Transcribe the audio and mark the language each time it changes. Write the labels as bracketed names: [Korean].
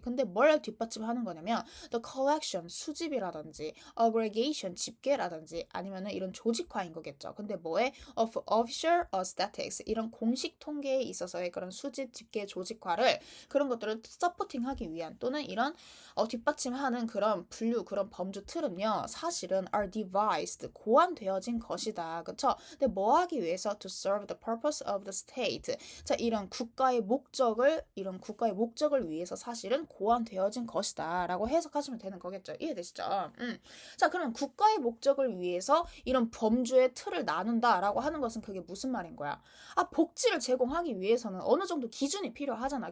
[Korean] 근데 뭘 뒷받침하는 거냐면 [English] the collection, [Korean] 수집이라든지 aggregation, 집계라든지 아니면은 이런 조직화인 거겠죠. 근데 뭐에? [English] of official statistics, [Korean] 이런 공식 통계에 있어서의 그런 수집, 집계, 조직화를 그런 것들을 서포팅하기 위한 또는 이런 뒷받침하는 그런 분류, 그런 범주 틀은요, 사실은 [English] are devised, [Korean] 고안되어진 것이다. 그쵸? 근데 뭐 하기 위해서? [English] to serve the purpose of the state. [Korean] 자, 이런 국가의 목적을 위해서 사실은 고안되어진 것이다. 라고 해석하시면 되는 거겠죠. 이해되시죠? 자, 그럼 국가의 목적을 위해서 이런 범주의 틀을 나눈다. 라고 하는 것은 그게 무슨 말인 거야? 복지를 제공하기 위해서는 어느 정도 기준이 필요하잖아.